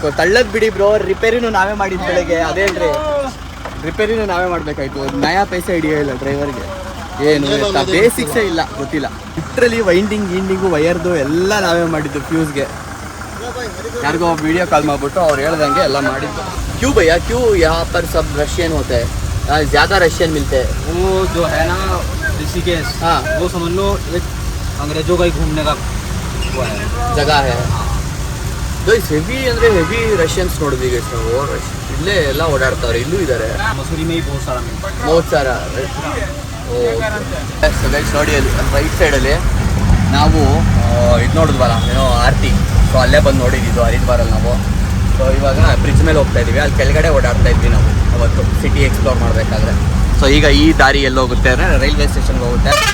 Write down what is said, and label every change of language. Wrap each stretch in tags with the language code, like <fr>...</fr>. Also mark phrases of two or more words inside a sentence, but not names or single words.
<kn>ತಳ್ಳೋದು ಬಿಡಿ ಬ್ರೋ, ರಿಪೇರಿನೂ ನಾವೇ ಮಾಡಿದ್ದು ಬೆಳಗ್ಗೆ. ಅದೇನ್ರಿ ರಿಪೇರಿನೂ ನಾವೇ ಮಾಡಬೇಕಾಯ್ತು. ನಯಾ ಪೈಸೆ ಹಿಡಿಯೋಲ್ಲ ಡ್ರೈವರ್ಗೆ, ಏನು ಬೇಸಿಕ್ಸೇ ಇಲ್ಲ, ಗೊತ್ತಿಲ್ಲ. ಲಿಟ್ರಲಿ ವೈಂಡಿಂಗು ವಯರ್ದು ಎಲ್ಲ ನಾವೇ ಮಾಡಿದ್ದು. ಫ್ಯೂಸ್ಗೆ ಯಾರಿಗೋ ವಿಡಿಯೋ ಕಾಲ್ ಮಾಡಿಬಿಟ್ಟು ಅವ್ರು ಹೇಳ್ದಂಗೆ ಎಲ್ಲ ಮಾಡಿದ್ದು.</kn> <hi>क्यों भैया, क्यों यहाँ पर सब रशियन होते हैं, ज़्यादा रशियन मिलते हैं? वो जो है ना ऋषिकेश, हाँ वो समझ लो एक अंग्रेजों का ही घूमने का वो है, जगह है.</hi> <kn>ಹೆವಿ ಅಂದರೆ ಹೆವಿ ರಷ್ಯನ್ಸ್ ನೋಡಿದ್ವಿ ಗೈಸ್ ನಾವು. ಇಲ್ಲೇ ಎಲ್ಲ ಓಡಾಡ್ತಾವ್ರೆ, ಇಲ್ಲೂ ಇದ್ದಾರೆ.</kn> <hi>मसूरी में ही बहुत सारा</hi> <kn>ಗೈಸ್ ನೋಡಿ, ಅಲ್ಲಿ ರೈಟ್ ಸೈಡಲ್ಲಿ ನಾವು ಇದು ನೋಡಿದ್ವಲ್ಲ ಏನೋ ಆರ್ತಿ. ಸೊ ಅಲ್ಲೇ ಬಂದು ನೋಡಿದ್ದು ಹರಿದ್ವಾರಲ್ಲಿ ನಾವು. ಸೊ ಇವಾಗ ಬ್ರಿಡ್ಜ್ ಮೇಲೆ ಹೋಗ್ತಾ ಇದ್ದೀವಿ. ಅಲ್ಲಿ ಕೆಳಗಡೆ ಓಡಾಡ್ತಾ ಇದ್ವಿ ನಾವು ಅವತ್ತು ಸಿಟಿ ಎಕ್ಸ್ಪ್ಲೋರ್ ಮಾಡಬೇಕಾದ್ರೆ. ಸೊ ಈಗ ಈ ದಾರಿ ಎಲ್ಲಿ ಹೋಗುತ್ತೆ ಅಂದರೆ ರೈಲ್ವೆ ಸ್ಟೇಷನ್ಗೆ ಹೋಗುತ್ತೆ.</kn>